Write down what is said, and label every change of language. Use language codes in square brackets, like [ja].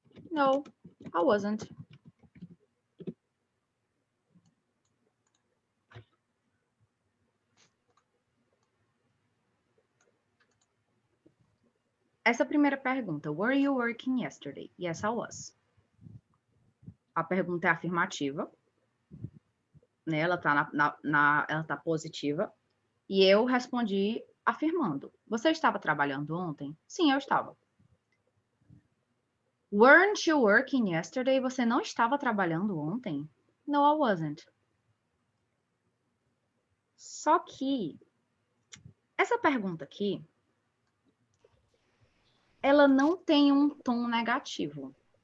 [en] No, I wasn't. [pt] Essa primeira pergunta, [en] were you working yesterday? Yes, I was. [pt] A pergunta é afirmativa, né? Ela tá ela tá positiva. E eu respondi afirmando. Você estava trabalhando ontem? Sim, eu estava. [en] Weren't you working yesterday? [pt] Você não estava trabalhando ontem? [en] No, I wasn't. [pt] Só que essa pergunta aqui, ela não tem um tom negativo.